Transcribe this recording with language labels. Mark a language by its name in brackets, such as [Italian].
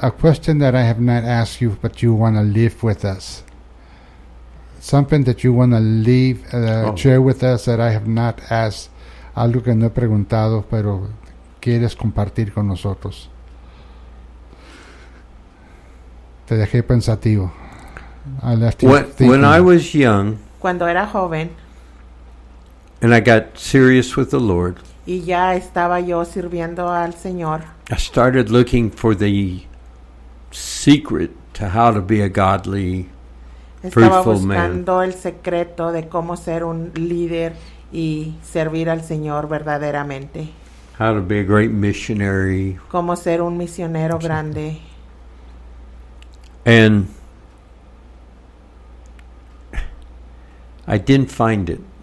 [English] A question that I have not asked you, but you want to leave with us. Something that you want to share with us that I have not asked. [Spanish] Algo que no he preguntado, pero quieres compartir con nosotros. Te dejé pensativo. [English] When I was young. [Spanish] Cuando era joven. [English] And I got serious with the Lord. [Spanish] Y ya estaba yo sirviendo al Señor. [English] I started looking for the secret to how to be a godly, fruitful man. [Spanish] Estaba buscando el secreto de cómo ser un líder y servir al Señor verdaderamente. [English] How to be a great missionary. [Spanish] Cómo ser un misionero grande. [English] And I didn't find it.